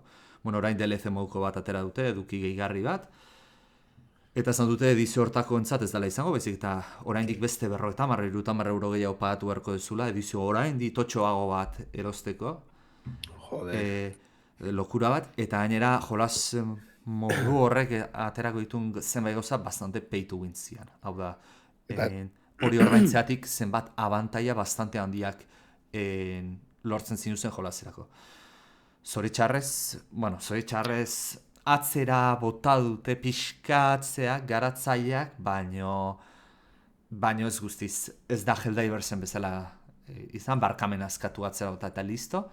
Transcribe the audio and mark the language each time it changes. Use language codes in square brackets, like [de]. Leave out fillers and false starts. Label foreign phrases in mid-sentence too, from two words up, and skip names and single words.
[eu] Orain DLC moduko bat atera dute, eduki gehigarri bat, eta esan dute edizio hortako entzat ez dela izango, bezik eta oraindik beste 50 euro gehiago pagatu beharko dezula, edizio oraindik totxoago bat erosteko. Lokura bat, eta gainera jolas modu horrek aterako ditun zenbait gauza bastante [en] pay to win [eu] zian. Hau da, hori ordaintzeatik zenbat abantaila bastante handiak lortzen zinuzen jolaserako. Zoritxarrez atzera bota dute pixkatzeak, garatzaileak, baino ez guztiz, ez da Helldiversen bezala izan, barkamen askatu atzera bota eta listo.